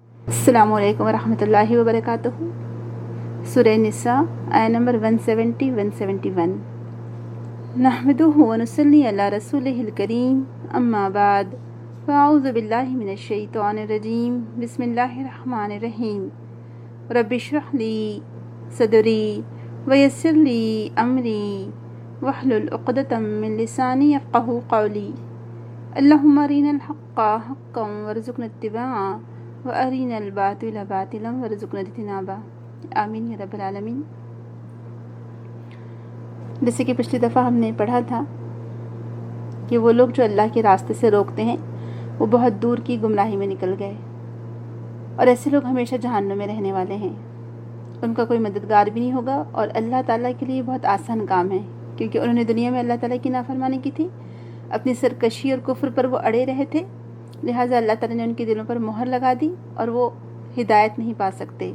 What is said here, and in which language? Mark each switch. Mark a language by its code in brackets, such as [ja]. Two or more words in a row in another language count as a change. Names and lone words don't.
[ar] السلام عليكم ورحمة الله وبركاته. [hi] सूरह निसा आया नंबर 170-171। [ar] نحمده ونصلي على رسوله الكريم أما بعد فأعوذ بالله من الشيطان الرجيم بسم الله الرحمن الرحيم. رب اشرح لي صدري ويسر لي أمري واحلل عقدة من لساني يفقهوا قولي. اللهم أرنا الحق حقا وارزقنا اتباعه وأرنا الباطل باطلا وارزقنا اجتنابه. آمين يا رب العالمين. [hi] जैसे कि पिछली दफ़ा हमने पढ़ा था कि वो लोग जो अल्लाह के रास्ते से रोकते हैं वो बहुत दूर की गुमराही में निकल गए, और ऐसे लोग हमेशा जहन्नुम में रहने वाले हैं। उनका कोई मददगार भी नहीं होगा, और अल्लाह ताला के लिए बहुत आसान काम है, क्योंकि उन्होंने दुनिया में अल्लाह ताला की नाफरमानी की थी, अपनी सरकशी और कुफ्र पर वो अड़े रहे थे, लिहाजा अल्लाह ताला ने उनके दिलों पर मोहर लगा दी और वो हिदायत नहीं पा सकते।